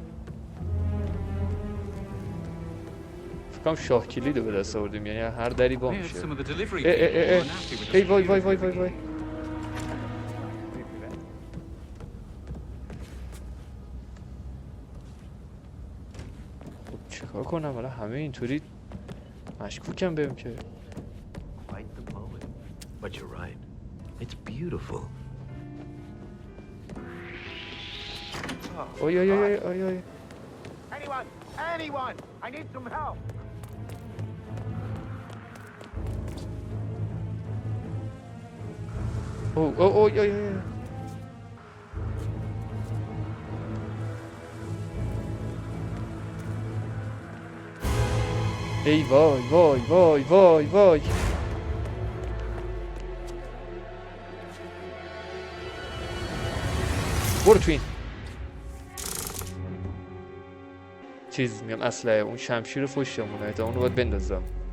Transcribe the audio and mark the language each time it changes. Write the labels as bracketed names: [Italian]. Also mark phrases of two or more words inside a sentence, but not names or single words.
[Persian] فکرم شاه کلید رو به دست آوردیم، یعنی هر دری با میشه. ای وای وای وای وای وای. چیکار کنم حالا همه اینطوری مشکوکم بهم که. [English] But you're right. It's beautiful. Oy oy oy oy oy. Anyone! I need some help. Oh oy oy oy. ای وای وای وای وای وای. [Persian] برو تو این چیز میگم اسلحه اون شمشیر پشتمونه تا اونو باید بندازم.